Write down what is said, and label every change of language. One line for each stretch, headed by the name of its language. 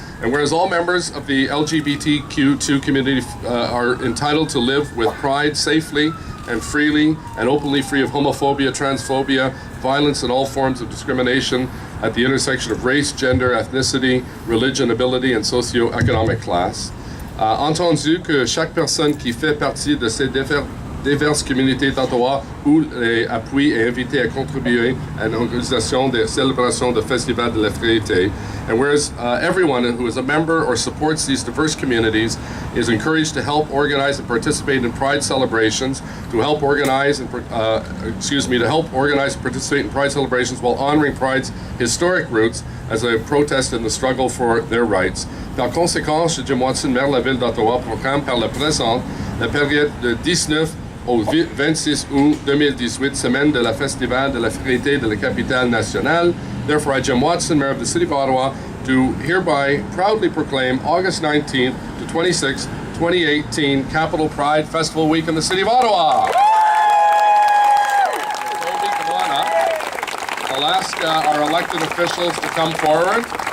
English: And whereas all members of the LGBTQ2 community are entitled to live with pride safely and freely and openly free of homophobia, transphobia, violence, and all forms of discrimination at the intersection of race, gender, ethnicity, religion, ability, and socio-economic class.
French: Entendu que chaque personne qui fait partie de ces diverses communautés d'Ottawa ou les appuie et invité à contribuer à l'organisation des célébrations de Festival de la Fierté.
English: And whereas everyone who is a member or supports these diverse communities is encouraged to help organize and participate in Pride celebrations, to help organize and participate in Pride celebrations while honoring Pride's historic roots as a protest in the struggle for their rights.
French: Par conséquent, Jim Watson, maire de la ville d'Ottawa, proclame par la présente la période de 19 au 26 août 2018, semaine de la Festival de la Fierté de la Capitale Nationale.
English: Therefore, I, Jim Watson, Mayor of the City of Ottawa, do hereby proudly proclaim August 19th to 26th, 2018 Capital Pride Festival Week in the City of Ottawa. Toby, come on up. I'll ask our elected officials to come forward.